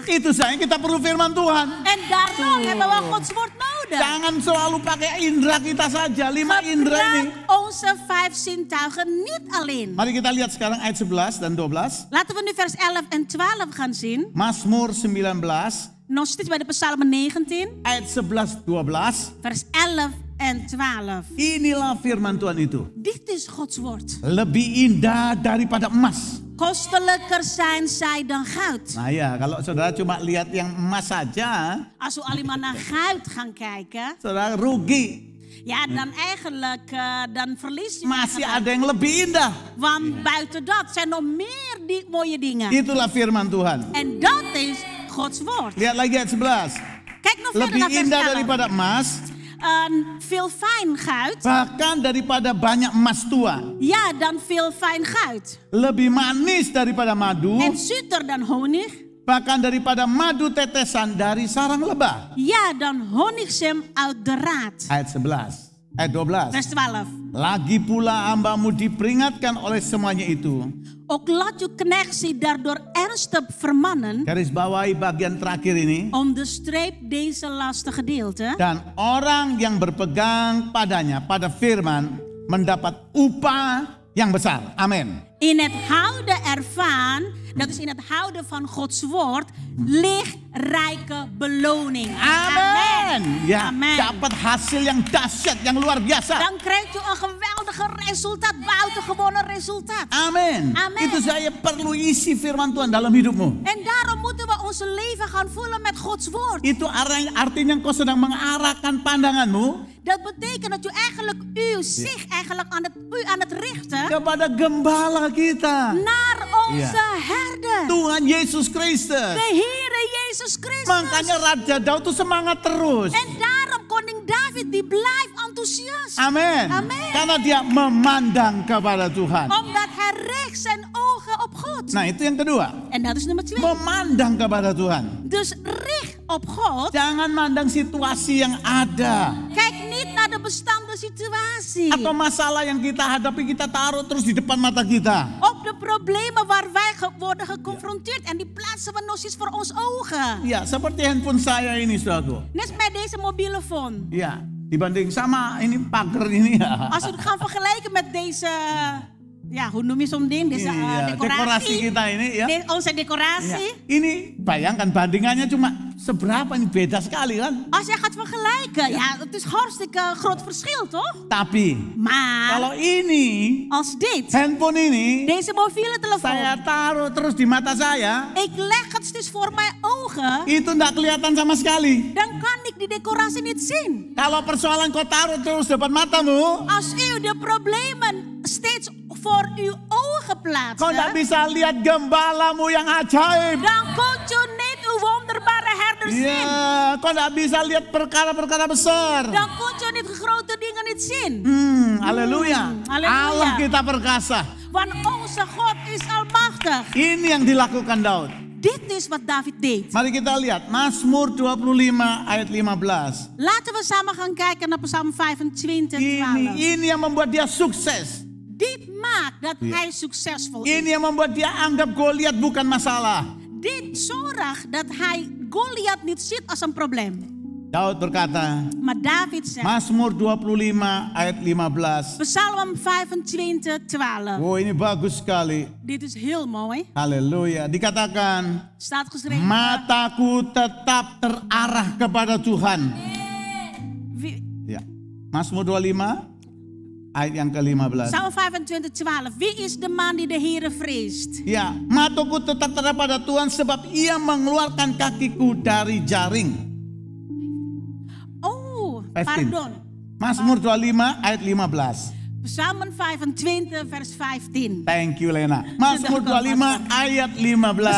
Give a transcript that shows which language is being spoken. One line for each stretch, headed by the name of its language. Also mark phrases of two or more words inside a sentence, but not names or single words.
Indonesian: Itu saya kita perlu firman Tuhan.
Dutch: En daarom hebben we Gods woord nodig.
Indonesian: Jangan selalu pakai indera kita saja, 5 indera ini.
Dutch: Gebruik onze 5 zintuigen niet alleen.
Indonesian: Mari kita lihat sekarang ayat 11 dan 12.
Dutch: Laten we nu vers 11 en 12 gaan zien.
Indonesian: Mazmur 19
Dutch: Nog steeds bij de Psalm 19,
Indonesian: ayat 11 12.
Dutch: vers 11 en 12.
Indonesian: Inilah firman Tuhan itu.
Dutch: Dit is Gods woord.
Indonesian: Lebih indah daripada emas.
Dutch: Kostelijker zijn zij dan goud.
Indonesian: Nah ya, kalau saudara cuma lihat yang emas saja,
Dutch: Als we alleen maar naar goud gaan kijken,
Indonesian: saudara rugi.
Dutch: ja, dan eigenlijk dan verlies je.
Indonesian: Masih
Dutch: eigenlijk.
Indonesian: ada yang lebih indah.
Dutch: Want buiten dat zijn nog meer die mooie dingen.
Indonesian: Itulah firman Tuhan.
Dutch: En dat is Gods woord.
Indonesian: Lihat lagi ayat 11.
Dutch: Kijk nog verder
Indonesian: Lebih
Dutch: naar vers
Indonesian: indah
Dutch: 11.
Indonesian: daripada emas,
Dutch: Veel fijn goud.
Indonesian: bahkan daripada banyak emas tua.
Dutch: Ja, dan veel fijn goud.
Indonesian: Lebih manis daripada madu,
Dutch: En zoeter dan honig.
Indonesian: bahkan daripada madu tetesan dari sarang lebah.
Dutch: Ja, dan honigzem uit de raad.
Indonesian: Ayat 11, ayat 12.
Dutch: Vers 12.
Indonesian: Lagi pula hambamu diperingatkan oleh semuanya itu.
Dutch: Ook laat uw knecht zich daardoor ernstig vermannen.
Indonesian: Garis bawahi bagian terakhir ini.
Dutch: Onderstreep deze laatste gedeelte.
Indonesian: Dan orang yang berpegang padanya, pada firman, mendapat upah yang besar. Amin.
Dutch: In het houden ervan, dat is in het houden van Gods woord, ligt rijke beloning.
Indonesian: Amin. Ya,
Dutch: Amen.
Indonesian: dapat hasil yang dahsyat, yang luar biasa.
Dutch: Dan krijgt u een geweldige resultaat, buitengewone resultaat.
Indonesian: Amin.
Dutch: Amen.
Indonesian: Itu saya perlu isi firman Tuhan dalam hidupmu.
Dutch: En daarom moeten we ons leven gaan vullen met Gods woord.
Indonesian: Itu artinya engkau sedang mengarahkan pandanganmu
Dutch: Dat betekent dat u eigenlijk uw zich eigenlijk aan het richten
Indonesian: kepada gembala kita.
Dutch: naar onze herder.
Indonesian: Tuhan Yesus Kristus.
Dutch: De Heere Jezus Christus.
Indonesian: Makanya Raja Daud itu semangat terus.
Dutch: En daarom koning David die blijft enthousiast.
Indonesian: Amin.
Dutch: Amen.
Indonesian: Karena dia memandang kepada Tuhan.
Dutch: Omdat hij richt zijn ogen op God.
Indonesian: Nah, itu yang kedua.
Dutch: En dat is nummer 2.
Indonesian: Memandang kepada Tuhan.
Dutch: Dus richt op God.
Indonesian: Jangan mandang situasi yang ada.
Dutch: Kijk niet naar de bestaande situatie.
Indonesian: Atau masalah yang kita hadapi kita taruh terus di depan mata kita.
Dutch: Ook de problemen waar wij worden geconfronteerd en die plaatsen we nog eens voor ons ogen.
Indonesian: Ya, seperti handphone saya ini, saudaraku.
Dutch: Net met deze mobiele phone.
Indonesian: Ya, dibanding sama ini pagar ini ya.
Dutch: Als we het gaan vergelijken met deze, ja, hoe noem je zo'n ding? Deze
Indonesian: Iya, dekorasi
Dutch: decoratie.
Indonesian: kita ini ya.
Dutch: Onze
Indonesian: Ya,
Dutch: decoratie.
Indonesian: ini bayangkan bandingannya cuma seberapa, ini beda sekali kan.
Dutch: Als je gaat vergelijken, ja, het is hartstikke groot verschil, toch?
Indonesian: Tapi
Dutch: Maar
Indonesian: kalau ini
Dutch: als dit,
Indonesian: handphone ini
Dutch: deze mobiele
Indonesian: saya
Dutch: telefoon,
Indonesian: taruh terus di mata saya,
Dutch: ik leg het steeds voor mijn ogen,
Indonesian: itu enggak kelihatan sama sekali.
Dutch: dan kan ik die decoratie niet zien.
Indonesian: Kalau persoalan kau taruh terus depan matamu,
Dutch: Als u de problemen steeds voor uw ogen
Indonesian: kau enggak
Dutch: plaatst,
Indonesian: bisa lihat gembalamu yang ajaib.
Dutch: dan kunt u niet uw wonderbare herder zien.
Indonesian: Ya, kau enggak bisa lihat perkara-perkara besar.
Dutch: Dan kunt u niet grote dingen niet zien.
Indonesian: Haleluya.
Dutch: Haleluya.
Indonesian: Allah kita perkasa.
Dutch: Want onze God is almachtig.
Indonesian: Ini yang dilakukan Daud.
Dutch: Dit is wat David deed.
Indonesian: Mari kita lihat Mazmur 25 ayat 15.
Dutch: Laten we samen gaan kijken naar Psalm 25, 12.
Indonesian: Ini yang membuat dia sukses.
Dutch: Dit maakt dat hij succesvol is.
Indonesian: Ini yang membuat dia anggap Goliat bukan masalah.
Dutch: Dit zorgt dat hij Goliath niet ziet als een probleem.
Indonesian: Daud berkata,
Dutch: Maar David zegt,
Indonesian: Mazmur 25 ayat 15.
Dutch: Psalm 25, 12.
Indonesian: Oh, ini bagus sekali.
Dutch: Dit is heel mooi.
Indonesian: Haleluya. Dikatakan,
Dutch: Staat geschreven.
Indonesian: mataku tetap terarah kepada Tuhan.
Dutch: Wie-
Indonesian: Ya. Mazmur 25 ayat yang ke-15.
Dutch: Psalm 25, 12. Wie is de man die de Heere vreest?
Indonesian: Ya, mataku tetap terarah pada Tuhan sebab ia mengeluarkan kakiku dari jaring.
Dutch: Oh, 15. pardon.
Indonesian: Mazmur 25 ayat 15.
Dutch: Psalm 25, vers 15.
English: Thank you Lena.
Indonesian: Mazmur 25 ayat 15.